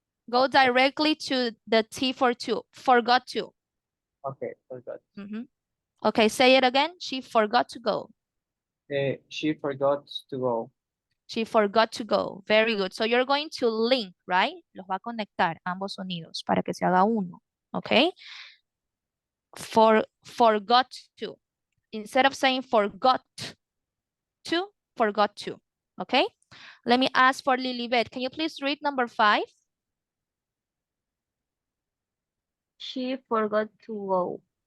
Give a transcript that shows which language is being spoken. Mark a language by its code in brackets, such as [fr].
[en] Go directly to the T for to. Forgot to. Okay, forgot. Okay, say it again. She forgot to go. She forgot to go. She forgot to go. Very good. So you're going to link, right? [es] Los va a conectar ambos sonidos para que se haga uno. [en] Okay. Forgot to. Instead of saying forgot to, forgot to. Okay. Let me ask for Lilibet. Can you please read number 5? She forgot to go.